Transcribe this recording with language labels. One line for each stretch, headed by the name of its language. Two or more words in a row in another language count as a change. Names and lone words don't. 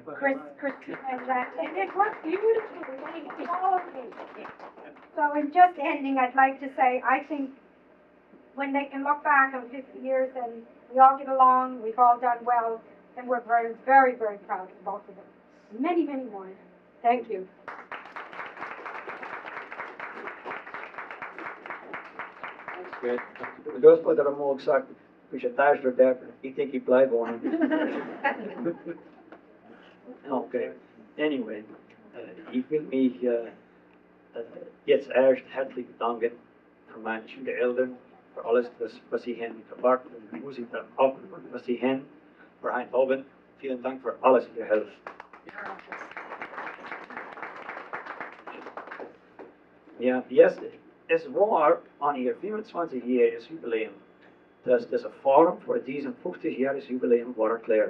English: Chris and that, and it worked beautifully. All of me. So in just ending, I'd like to say, I think when they can look back on 50 years and we all get along, we've all done well, And we're very, very, very proud of both of them. Many, many more. Thank you.
Dutch: Goed. De grootvader had ook gezegd, als je thuis doet, ik denk ik blijf wonen.
English: Okay, anyway,
German: ich will mich jetzt erst herzlich bedanken für meine Schwiegereltern, für alles, was sie haben gebracht und die Musik, auch was sie haben für ein Abend. Vielen Dank für alles, ihr helft. Ja, yes, es war an ihr 25-jähriges Jubiläum, dass das Forum für diesen 50-jähriges Jubiläum war erklärt.